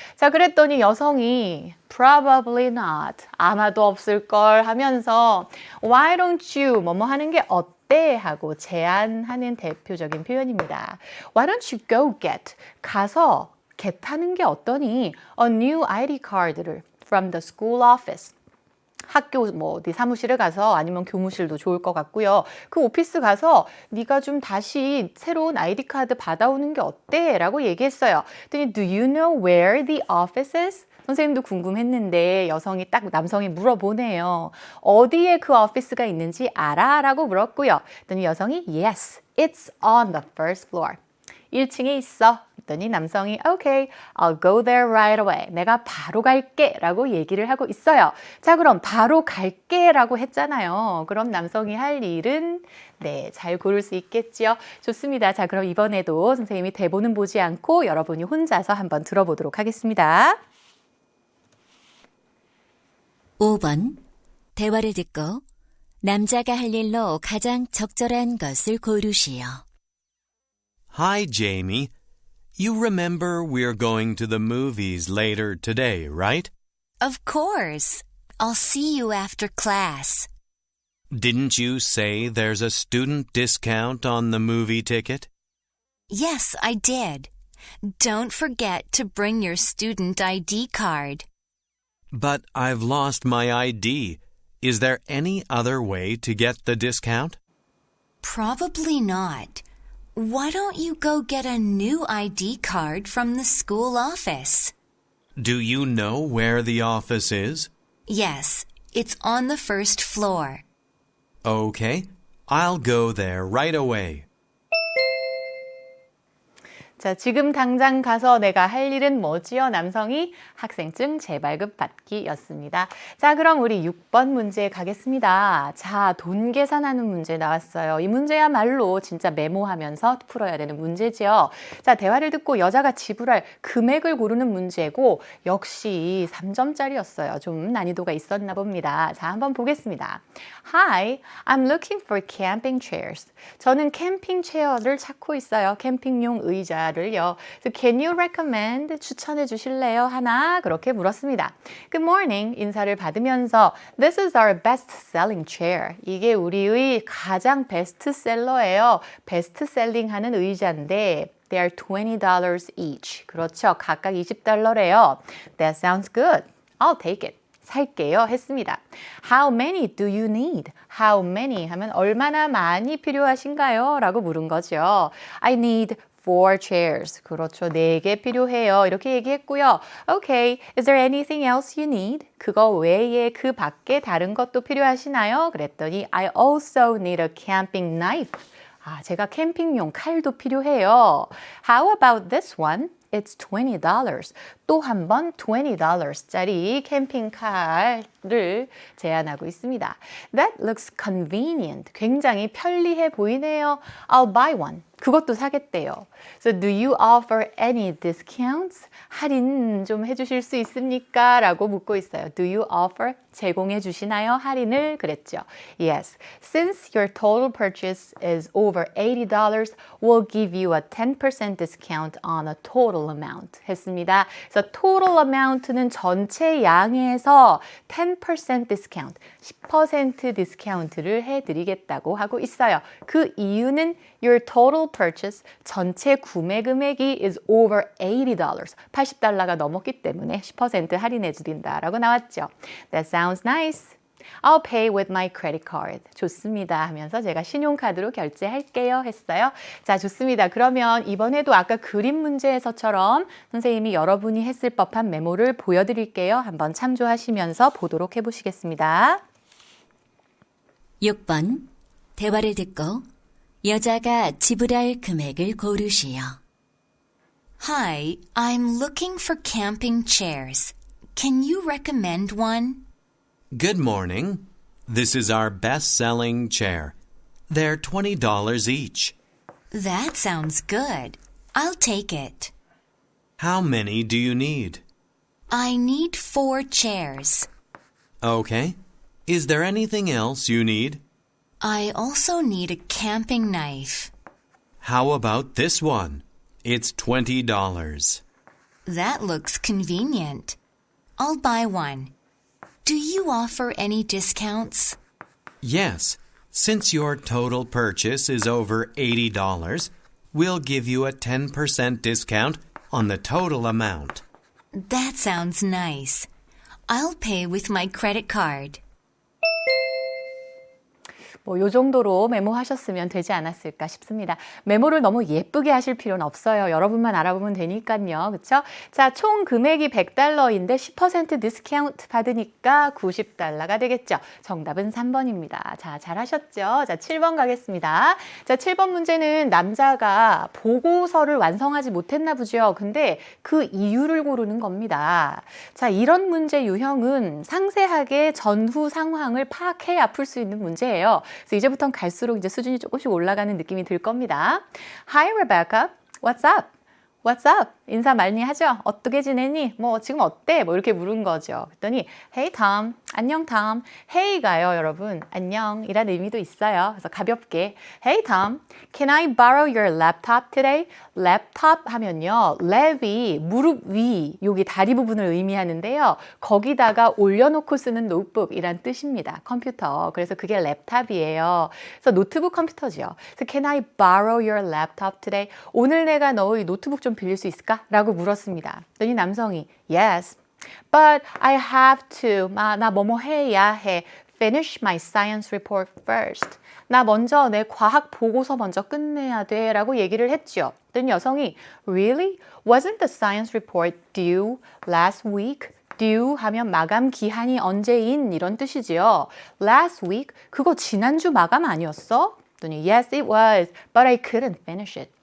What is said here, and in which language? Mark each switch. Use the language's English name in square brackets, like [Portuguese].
[Korean] 자, 그랬더니 여성이 [English] probably not. [Korean] 아마도 없을걸 하면서 [English] why don't you [Korean] 뭐뭐 하는 게 어때? 어때? 하고 제안하는 대표적인 표현입니다. [English] Why don't you go get? [Korean] 가서 get하는 게 어떠니? [English] A new ID card를 from the school office. [Korean] 학교 뭐 어디 사무실에 가서 아니면 교무실도 좋을 것 같고요. 그 오피스 가서 네가 좀 다시 새로운 아이디 카드 받아오는 게 어때? 라고 얘기했어요. [English] 그랬더니 Do you know where the office is? [Korean] 선생님도 궁금했는데 여성이 딱 남성이 물어보네요. 어디에 그 오피스가 있는지 알아? 라고 물었고요. 그랬더니 여성이 [English] Yes, it's on the first floor. [Korean] 1층에 있어. 그랬더니 남성이 [English] Okay, I'll go there right away. [Korean] 내가 바로 갈게 라고 얘기를 하고 있어요. 자, 그럼 바로 갈게 라고 했잖아요. 그럼 남성이 할 일은 네, 잘 고를 수 있겠지요. 좋습니다. 자, 그럼 이번에도 선생님이 대본은 보지 않고 여러분이 혼자서 한번 들어보도록 하겠습니다. 5번. 대화를 듣고 남자가 할 일로 가장 적절한 것을 고르시오. [English] Hi, Jamie. You remember we're going to the movies later today, right? Of course. I'll see you after class. Didn't you say there's a student discount on the movie ticket? Yes, I did. Don't forget to bring your student ID card. But I've lost my ID. Is there any other way to get the discount? Probably not. Why don't you go get a new ID card from the school office? Do you know where the office is? Yes, it's on the first floor. Okay, I'll go there right away. [Korean] 자, 지금 당장 가서 내가 할 일은 뭐지요? 남성이 학생증 재발급 받기였습니다. 자, 그럼 우리 6번 문제 가겠습니다. 자, 돈 계산하는 문제 나왔어요. 이 문제야말로 진짜 메모하면서 풀어야 되는 문제지요. 자, 대화를 듣고 여자가 지불할 금액을 고르는 문제고 역시 3점짜리였어요. 좀 난이도가 있었나 봅니다. 자, 한번 보겠습니다. [English] Hi, I'm looking for camping chairs. [Korean] 저는 캠핑 체어를 찾고 있어요. 캠핑용 의자를요. [English] So can you recommend? [Korean] 추천해 주실래요? 하나 그렇게 물었습니다. [English] Good morning. [Korean] 인사를 받으면서 [English] This is our best-selling chair. [Korean] 이게 우리의 가장 베스트셀러예요. 베스트셀링하는 의자인데 [English] They are $20 each. [Korean] 그렇죠. 각각 $20래요. [English] That sounds good. I'll take it. [Korean] 살게요 했습니다. [English] How many do you need? How many [Korean] 하면 얼마나 많이 필요하신가요? 라고 물은 거죠. [English] I need 4 chairs. [Korean] 그렇죠. 4개 필요해요. 이렇게 얘기했고요. Okay. [English] Is there anything else you need? [Korean] 그거 외에 그 밖에 다른 것도 필요하시나요? [English] 그랬더니 I also need a camping knife. [Korean] 아, 제가 캠핑용 칼도 필요해요. [English] How about this one? It's $20. [Korean] 또 한 번 $20짜리 캠핑카를 제안하고 있습니다. [English] That looks convenient. [Korean] 굉장히 편리해 보이네요. [English] I'll buy one. [Korean] 그것도 사겠대요. [English] So do you offer any discounts? [Korean] 할인 좀 해주실 수 있습니까? 라고 묻고 있어요. [English] Do you offer? [Korean] 제공해 주시나요? 할인을 그랬죠. Yes. [English] Since your total purchase is over $80, we'll give you a 10% discount on a total amount. [Korean] 했습니다. 그래서 [English] total amount [Korean] 는 전체 양에서 [English] 10% discount, [Korean] 10% 디스카운트를 해드리겠다고 하고 있어요. 그 이유는 [English] your total purchase, [Korean] 전체 구매 금액이 [English] is over $80. [Korean] $80가 넘었기 때문에 10% 할인해 드린다라고 나왔죠. [English] That sounds nice. I'll pay with my credit card. [Korean] 좋습니다 하면서 제가 신용카드로 결제할게요 했어요. 자, 좋습니다. 그러면 이번에도 아까 그림 문제에서처럼 선생님이 여러분이 했을 법한 메모를 보여드릴게요. 한번 참조하시면서 보도록 해보시겠습니다. 6번. 대화를 듣고 여자가 지불할 금액을 고르시오. [English] Hi, I'm looking for camping chairs. Can you recommend one? Good morning. This is our best-selling chair. They're $20 each. That sounds good. I'll take it. How many do you need? I need 4 chairs. Okay. Is there anything else you need? I also need a camping knife. How about this one? It's $20. That looks convenient. I'll buy one. Do you offer any discounts? Yes. Since your total purchase is over $80, we'll give you a 10% discount on the total amount. That sounds nice. I'll pay with my credit card. [Korean] 뭐 요 정도로 메모하셨으면 되지 않았을까 싶습니다. 메모를 너무 예쁘게 하실 필요는 없어요. 여러분만 알아보면 되니까요. 그렇죠? 자, 총 금액이 $100인데 10% 디스카운트 받으니까 $90가 되겠죠. 정답은 3번입니다. 자, 잘하셨죠? 자, 7번 가겠습니다. 자, 7번 문제는 남자가 보고서를 완성하지 못했나 보죠. 근데 그 이유를 고르는 겁니다. 자, 이런 문제 유형은 상세하게 전후 상황을 파악해야 풀 수 있는 문제예요. 그래서 이제부터는 갈수록 이제 수준이 조금씩 올라가는 느낌이 들 겁니다. [English] Hi, Rebecca. What's up? What's up? [Korean] 인사 많이 하죠? 어떻게 지내니? 뭐 지금 어때? 뭐 이렇게 물은 거죠. 그랬더니 Hey Tom, 안녕 Tom. Hey가요, 여러분. 안녕이라는 의미도 있어요. 그래서 가볍게 [English] Hey Tom, can I borrow your laptop today? [Korean] 랩탑 하면요, 랩이 무릎 위, 여기 다리 부분을 의미하는데요. 거기다가 올려놓고 쓰는 노트북이란 뜻입니다. 컴퓨터. 그래서 그게 랩탑이에요. 그래서 노트북 컴퓨터죠. [English] 그래서 Can I borrow your laptop today? [Korean] 오늘 내가 너의 노트북 좀 빌릴 수 있을까? 라고 물었습니다. 그랬더니 남성이 [English] Yes, but I have to. [Korean] 나 뭐뭐 해야 해. [English] Finish my science report first. [Korean] 나 먼저 내 과학 보고서 먼저 끝내야 돼 라고 얘기를 했죠. 그랬더니 여성이 Really? [English] Wasn't the science report due last week? [Korean] due 하면 마감 기한이 언제인 이런 뜻이지요. [English] Last week? [Korean] 그거 지난주 마감 아니었어? [English] 그랬더니 Yes, it was, but I couldn't finish it.